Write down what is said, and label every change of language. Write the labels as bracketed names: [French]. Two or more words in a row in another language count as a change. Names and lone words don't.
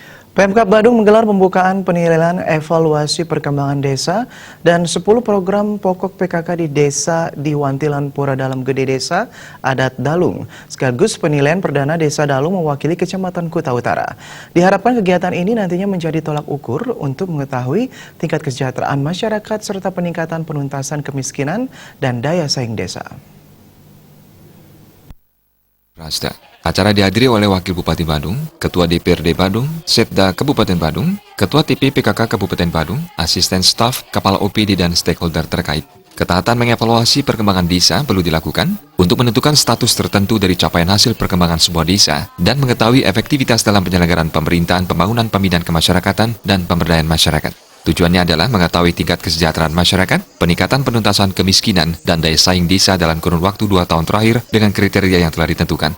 [Indonesian] Pemkab Badung menggelar pembukaan penilaian evaluasi perkembangan desa dan 10 program pokok PKK di desa di Wantilan Pura Dalam Gede Desa Adat Dalung. Sekaligus penilaian perdana desa Dalung mewakili Kecamatan Kuta Utara. Diharapkan kegiatan ini nantinya menjadi tolak ukur untuk mengetahui tingkat kesejahteraan masyarakat serta peningkatan penuntasan kemiskinan dan daya saing desa. Acara dihadiri oleh Wakil Bupati Badung, Ketua DPRD Badung, Setda Kabupaten Badung, Ketua TP PKK Kabupaten Badung, Asisten Staf, Kepala OPD dan stakeholder terkait. Ketaatan mengevaluasi perkembangan desa perlu dilakukan untuk menentukan status tertentu dari capaian hasil perkembangan sebuah desa dan mengetahui efektivitas dalam penyelenggaraan pemerintahan, pembangunan, pembinaan kemasyarakatan, dan pemberdayaan masyarakat. Tujuannya adalah mengetahui tingkat kesejahteraan masyarakat, peningkatan penuntasan kemiskinan, dan daya saing desa dalam kurun waktu 2 tahun terakhir dengan kriteria yang telah ditentukan.